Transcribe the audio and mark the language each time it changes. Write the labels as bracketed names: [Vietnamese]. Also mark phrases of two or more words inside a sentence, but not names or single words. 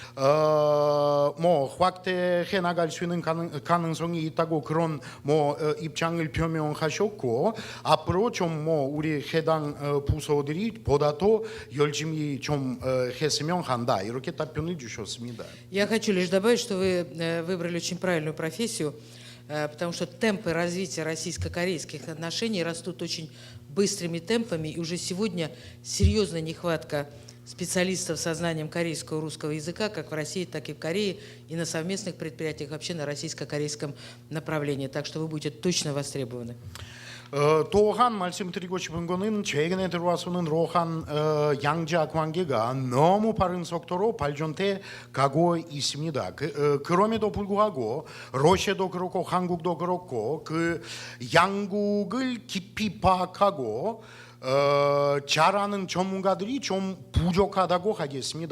[Korean] 확대해 나갈 수 있는 가능성이 있다고 그런 입장을 표명하셨고 앞으로 좀 우리 해당 부서들이 보다 더 열심히 좀 했으면 한다 이렇게 답변을 주셨습니다. [Russian] Я хочу лишь добавить, что вы выбрали очень правильную профессию. потому что темпы развития российско-корейских отношений растут очень быстрыми темпами, и уже сегодня серьезная нехватка специалистов со знанием корейского и русского языка как в России, так и в Корее, и на совместных предприятиях, вообще на российско-корейском направлении. Так что вы будете точно востребованы. [Korean] 또한 말씀드리고 싶은 거는 최근에 들어와서는 로한 양자 관계가 너무 빠른 속도로 발전돼 가고 있습니다. 그럼에도 불구하고 러시아도 그렇고 한국도 그렇고 그 양국을 깊이 파악하고 잘하는 전문가들이 좀 부족하다고 하겠습니다.